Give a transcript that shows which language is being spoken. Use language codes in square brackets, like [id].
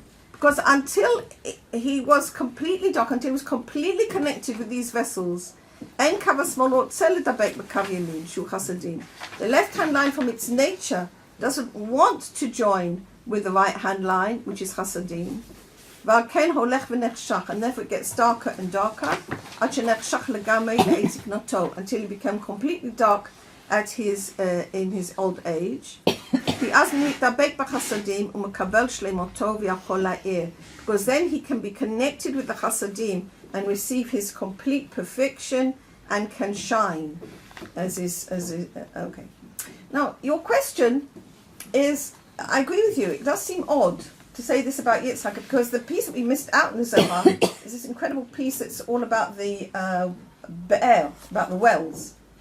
[en] Because until he was completely dark, until he was completely connected with these vessels, the left hand line from its nature doesn't want to join with the right hand line, which is chasadim. [he] ועל כן הולך ונחשך, [en] and therefore it gets darker and darker, [he] עד שנחשך לגמרי לעת זקנתו, [en] until he became completely dark at his, in his old age. [he] כי אז מתדבק בחסדים ומקבל שלמותו ויכול להאיר. [en] Because then he can be connected with the chasadim and receive his complete perfection and can shine. Okay. Now, your question is, I agree with you, it does seem odd to say this about Yitzhak, because the piece that we missed out in the Zohar is this incredible piece that's all about the Be'er, about the wells.